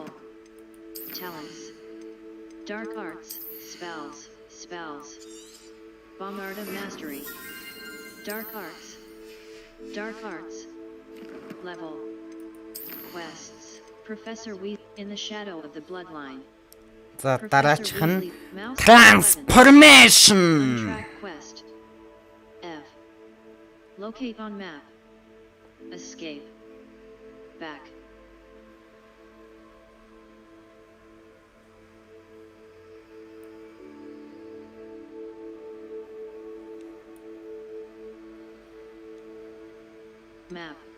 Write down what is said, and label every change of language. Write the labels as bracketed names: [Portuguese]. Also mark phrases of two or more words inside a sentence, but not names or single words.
[English] Talents. Dark Arts, Spells. Bombarda Mastery. Dark Arts. Level. Quests. Professor Weasley in the Shadow of the Bloodline. [Mongolian] За дараачих нь [English] Mouse Transformation. Untracked quest. F. Locate on map. Escape. Back. Map.